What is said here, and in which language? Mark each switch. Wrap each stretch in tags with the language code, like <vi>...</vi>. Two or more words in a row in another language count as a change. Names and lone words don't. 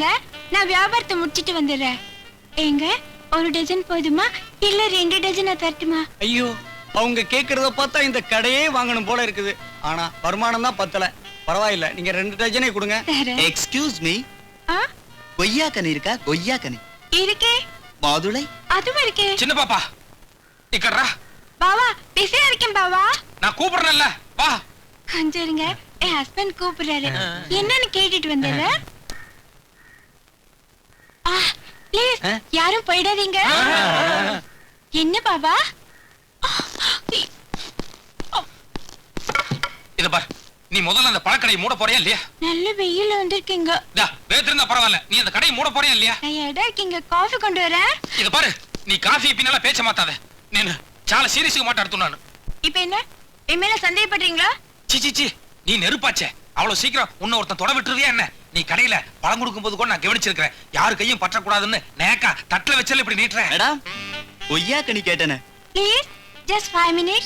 <ta>நான் வியாபாரத்தை முடிச்சிட்டு வந்துடுறேன். ஏங்க, ஒரு டஜன் போதுமா இல்ல 2 டஜனா தரட்டுமா? ஐயோ, அவங்க கேக்குறத பார்த்தா இந்த கடையே வாங்கணும் போல இருக்குது. ஆனா வருமானம் தான் பத்தல. பரவாயில்ல, நீங்க 2 டஜனே கொடுங்க. தரேன்.</ta> <en>excuse me,</en> <ta>ஆ, கொய்யா கனி இருக்கா? கொய்யா கனி இருக்கே. மாதுளை அதுவும் இருக்கே. சின்ன பாப்பா</ta> <te>ఇక్కడ రా.</te> <ta>பாவா, பிஸியா இருக்கேன் பாவா. நான் கூப்பிடுறேன்ல வா. கொஞ்சம் இருங்க, என் ஹஸ்பண்ட் கூப்பிடுறாரு. என்னன்னு கேட்டுட்டு வந்துடுறேன். ப்ளீஸ் யாரும் போயிடாதீங்க. என்ன பாபா? இத பார், நீ முதல்ல அந்த பழக்கடையை மூட போறியா இல்லையா? நல்ல வெயில வந்திருக்கீங்க. டா வேத்திருந்தா பரவாயில்ல, நீ அந்த கடையை மூட போறியா இல்லையா? நான் எடா இருக்கீங்க, காஃபி கொண்டு வரேன். இத பாரு, நீ காஃபி பின்னால பேச்ச மாட்டாத.</ta> <te>నేను చాలా సీరియస్గా మాట్లాడుతున్నాను.</te> <ta>இப்போ என்ன, என் மேல சந்தேகப்படுறீங்களா? சி சி சி, நீ நெருப்பாச்சே. அவ்வளவு சீக்கிரம் உன்னை ஒருத்தன் தொட விட்டுருவியா என்ன? நீ கடையில பழம் கொடுக்கும் போது கூட நான் கவனிச்சிருக்கிறேன். யாரு கையும் பற்றக்கூடாதுன்னு நேக்கா தட்டுல வச்சல இப்படி நீட்டுறேன். மேடம், கொய்யா கனி கேட்டேனே.</ta> <en>please just 5 minutes.</en>